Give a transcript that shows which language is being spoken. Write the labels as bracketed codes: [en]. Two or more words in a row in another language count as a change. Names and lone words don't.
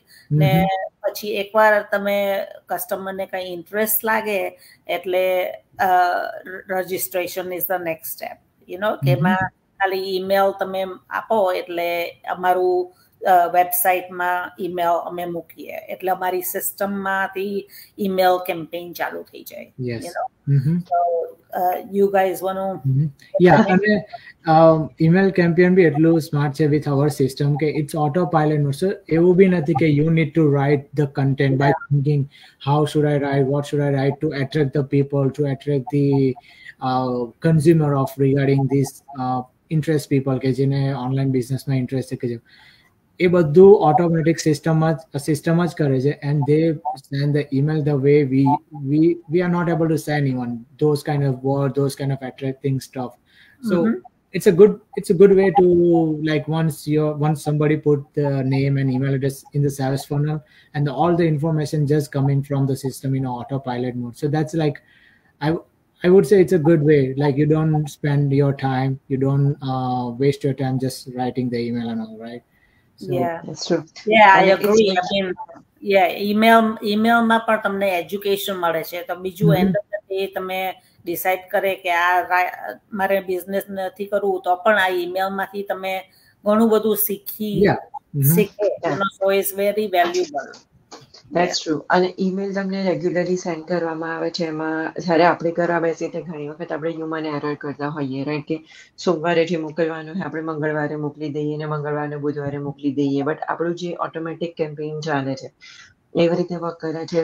[gu] ને પછી એકવાર તમે કસ્ટમરને કંઈ ઇન્ટરેસ્ટ લાગે એટલે [en] registration is the next step. you know [gu] કે એમાં ખાલી ઈમેલ તમે આપો એટલે અમારું વેબસાઇટમાં ઈમેલ અમે મૂકીએ એટલે અમારી સિસ્ટમમાંથી [en] email campaign [gu] ચાલુ થઈ જાય. [en] You know? So you guys want to [gu] અને [en] email campaign [gu] બી એટલું સ્માર્ટ છે [en] with our system [gu] કે [en] it's auto pilot mode. સો [gu] એવું બી નથી કે [en] you need to write the content by thinking how should I write, what should I write to attract the people, to attract the consumer of regarding this interest people [gu] કે જેને ઓનલાઈન બિઝનેસમાં ઇન્ટરેસ્ટ છે. કે એ બધું [en] automatic system [gu] જ કરે છે. [en] and they send the email the way we are not able to send even those kind of word, those kind of attracting stuff. So it's a good way to, like, once somebody put the name and email address in the sales funnel and all the information just coming from the system in autopilot mode. So that's like I would say it's a good way. Like, you don't spend your time, you don't waste your time just writing the email and all, right? So, yeah, that's true. Yeah, I agree. I mean, [gu] ઈમેલમાં પણ તમને એજ્યુકેશન મળે છે. તો બીજું એન્ડ એ તમે ડિસાઇડ કરે કે આ મારે બિઝનેસ નથી કરવું તો પણ આ ઈમેલમાંથી તમે ઘણું બધું શીખે. [en] so it's very valuable. That's true. [gu] અને ઈમેલ તમને રેગ્યુલરલી સેન્ડ કરવામાં આવે છે. એમાં જ્યારે આપણે કરવા બેસીએ તો ઘણી વખત આપણે [en] human error [gu] કરતા હોઈએ, રાઈટ? કે સોમવારેથી મોકલવાનું હોય આપણે મંગળવારે મોકલી દઈએ ને મંગળવારે બુધવારે મોકલી દઈએ. બટ આપણું જે [en] automatic campaign [gu] ચાલે છે એવી રીતે વર્ક કરે છે.